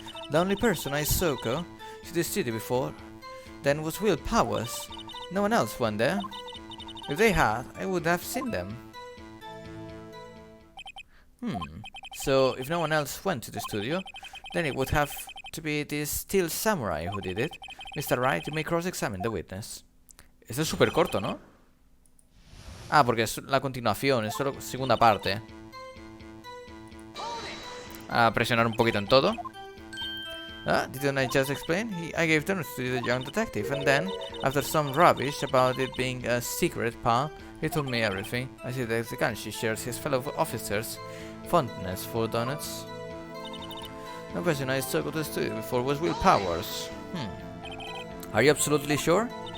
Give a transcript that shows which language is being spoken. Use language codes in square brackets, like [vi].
[en] The only person I saw go to the studio before then was Will Powers. No one else went there. If they had, I would have seen them. So, if no one else went to the studio, then it would have to be this Steel Samurai who did it. Mr. Wright, you may cross-examine the witness. [es] Esto es súper corto, ¿no? Ah, porque es la continuación, es solo segunda parte. A presionar un poquito en todo. [en] Didn't I just explain? I gave them to the young detective, and then, after some rubbish about it being a secret, pal, he told me everything. I see that the Kanshi shares his fellow officers' fondness for donuts. The person I saw go to the studio before was Will Powers. Are you absolutely sure?